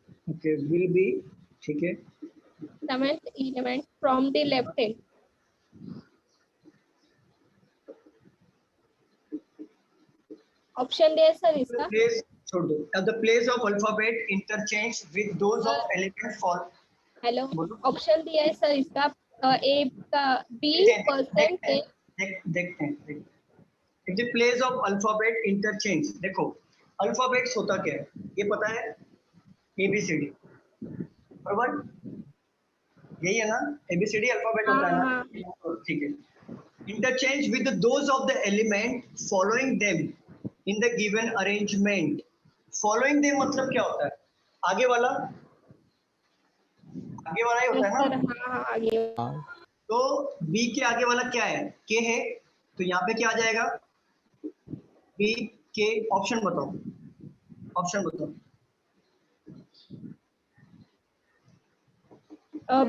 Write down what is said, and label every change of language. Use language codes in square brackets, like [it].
[en] Okay, will be [hi] ठीक है। [en] Seventh element from the left hand. [hi] Option दे sir इसका। छोड़ दो। [en] At the place of alphabet interchange with those of element for। [hi] Hello, option दिया है sir इसका। ए का बी परसेंट है। देखते हैं। [en] At the place of alphabet interchange, [hi] देखो अल्फाबेट्स होता क्या है ये पता है? ABCD बराबर, यही है ना? ABCD अल्फाबेट होता है ना, ठीक है। [en] Interchange with those of the element following them in the given arrangement. [hi] Following them मतलब क्या होता है? आगे वाला ही होता है ना? आगे। तो B के आगे वाला क्या है? K है, तो यहाँ पे क्या आ जाएगा? बी के ऑप्शन बताओ, ऑप्शन बताओ।